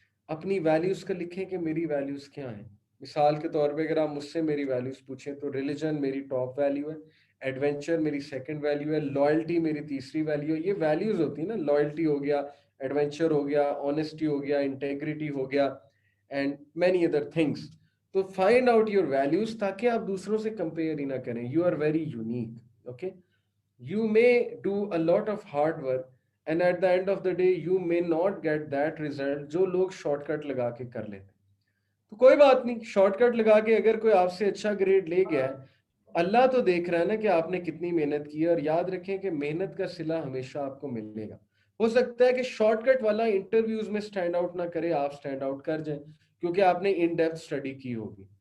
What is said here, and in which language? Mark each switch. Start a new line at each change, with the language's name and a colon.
Hindi: अपनी वैल्यूज का लिखें कि मेरी वैल्यूज क्या हैं। मिसाल के तौर पे अगर आप मुझसे मेरी वैल्यूज पूछें तो रिलीजन मेरी टॉप वैल्यू है, एडवेंचर मेरी सेकंड वैल्यू है, लॉयल्टी मेरी तीसरी वैल्यू है। ये वैल्यूज होती है ना, लॉयल्टी हो गया, एडवेंचर हो गया, ऑनेस्टी हो गया, इंटेग्रिटी हो गया,
English: And many other things. तो find out your values
Hindi: ताकि आप दूसरों से कंपेयर ही ना करें।
English: You are very unique. Okay, you may do a lot of hard work and at the end of the day you may not get that result
Hindi: जो लोग shortcut लगा के कर लेते हैं. तो कोई बात नहीं, शॉर्टकट लगा के अगर कोई आपसे अच्छा ग्रेड ले गया है, अल्लाह तो देख रहा है ना कि आपने कितनी मेहनत की है. और याद रखें कि मेहनत का सिला हमेशा आपको मिलेगा. हो सकता है कि शॉर्टकट वाला इंटरव्यूज में स्टैंड आउट ना करे, आप स्टैंड आउट कर जाए क्योंकि आपने इन डेप्थ स्टडी की होगी.